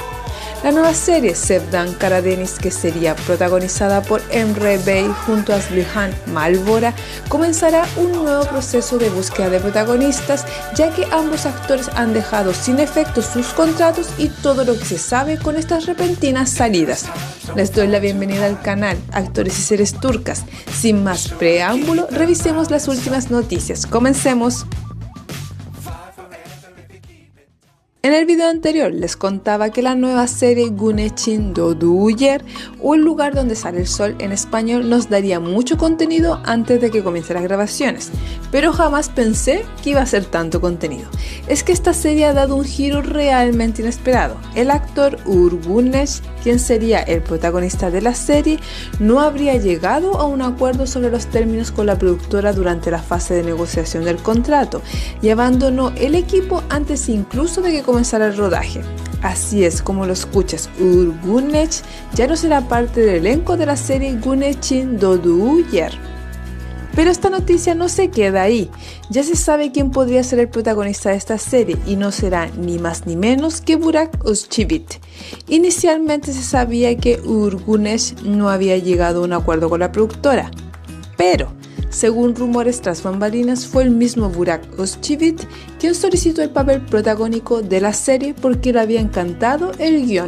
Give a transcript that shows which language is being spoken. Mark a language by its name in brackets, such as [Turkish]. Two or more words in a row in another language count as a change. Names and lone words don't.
[Spanish] La nueva serie Sevdan Karadeniz, que sería protagonizada por Emre Bey junto a Zlihan Malvora, comenzará un nuevo proceso de búsqueda de protagonistas, ya que ambos actores han dejado sin efecto sus contratos y todo lo que se sabe con estas repentinas salidas. Les doy la bienvenida al canal Actores y Series Turcas. Sin más preámbulo, revisemos las últimas noticias. Comencemos. En el video anterior les contaba que la nueva serie Güneş'in doğduğu yer, o El lugar donde sale el sol en español, nos daría mucho contenido antes de que comiencen las grabaciones, pero jamás pensé que iba a ser tanto contenido. Es que esta serie ha dado un giro realmente inesperado. El actor Uğur Güneş, quien sería el protagonista de la serie, no habría llegado a un acuerdo sobre los términos con la productora durante la fase de negociación del contrato y abandonó el equipo antes incluso de que comenzara el rodaje. Así es como lo escuchas, Uğur Güneş ya no será parte del elenco de la serie Güneş'in doğduğu yer. Pero esta noticia no se queda ahí. Ya se sabe quién podría ser el protagonista de esta serie y no será ni más ni menos que Burak Özçivit. Inicialmente se sabía que Uğur Güneş no había llegado a un acuerdo con la productora, pero según rumores tras bambalinas, fue el mismo Burak Özçivit quien solicitó el papel protagónico de la serie porque le había encantado el guión.